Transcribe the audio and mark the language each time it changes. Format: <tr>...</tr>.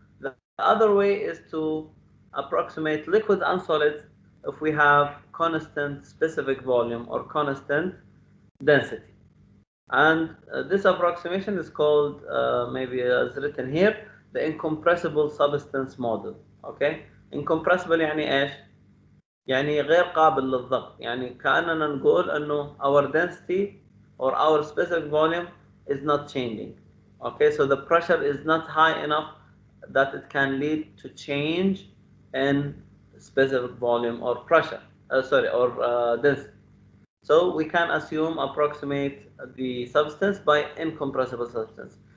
<en>The other way is to approximate liquids and solids if we have constant specific volume or constant density. And this approximation is called, maybe as written here, the incompressible substance model. Okay?</en> <ar>Incompressible يعني ايش؟ يعني غير قابل للضغط. يعني كأننا نقول انه</ar> <en>our density or our specific volume is not changing. Okay, so the pressure is not high enough that it can lead to change in specific volume or pressure. Or density. So we can approximate the substance by incompressible substance.</en>